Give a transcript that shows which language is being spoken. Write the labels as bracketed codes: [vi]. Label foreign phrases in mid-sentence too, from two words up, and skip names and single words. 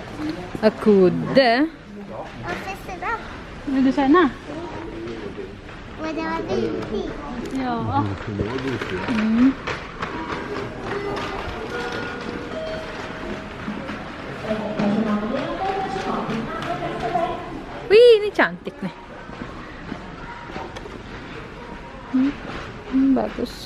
[id] Kuda. [sv] Och så där. Vill du säga? Men det var mysigt. Ja. [id] Wih, ini cantik nih. Bagus.